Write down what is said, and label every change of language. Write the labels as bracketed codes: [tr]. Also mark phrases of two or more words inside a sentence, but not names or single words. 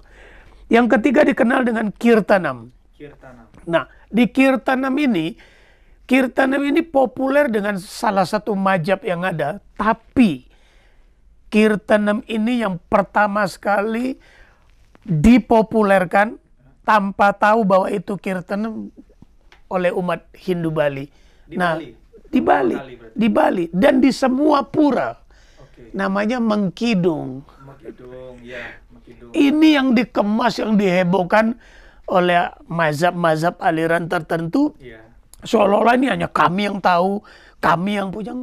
[id] Yang ketiga dikenal dengan Kirtanam. Nah, di Kirtanam ini populer dengan salah satu majab yang ada, tapi Kirtanam ini yang pertama sekali dipopulerkan tanpa tahu bahwa itu kirtanam oleh umat Hindu Bali. Di Nah, Bali? di Bali, Bali berarti. di Bali dan di semua pura. Oke. Namanya Mengkidung. Mekidung, ya, Mekidung. Ini yang dikemas, yang dihebohkan oleh mazhab-mazhab aliran tertentu. Iya. Seolah-olah ini hanya kami yang tahu, kami yang punya.